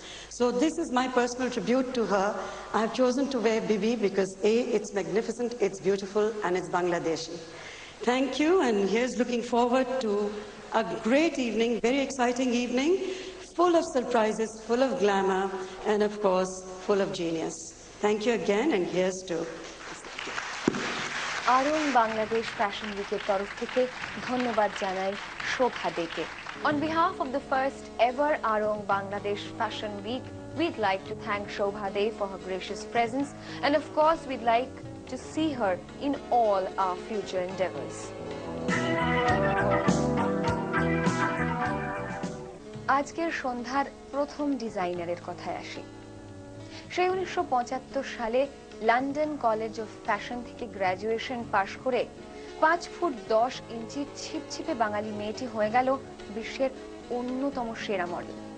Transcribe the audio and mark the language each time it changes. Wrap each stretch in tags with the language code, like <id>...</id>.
<en>So this is my personal tribute to her. I have chosen to wear Bibi because A, it's magnificent, it's beautiful, and it's Bangladeshi. Thank you, and here's looking forward to a great evening, very exciting evening, full of surprises, full of glamour, and of course, full of genius. Thank you again, and here's to</en> <bn>Arong Bangladesh Fashion Week এর তরফ থেকে ধন্যবাদ জানাই শোভা দেকে।</bn> <en>On behalf of the first ever Arong Bangladesh Fashion Week, we'd like to thank Shobha De for her gracious presence, and of course we'd like to see her in all our future endeavors.</en> <bn>আজকের সন্ধ্যার প্রথম ডিজাইনারের কথায় আসি। সেই 1975 সালে London college of fashion থেকে graduation পাশ করে 5 foot 10 ইঞ্চি ছিপছিপে বাঙালি মেয়েটি হয়ে গেল বিশ্বের অন্যতম সেরা মডেল।</bn>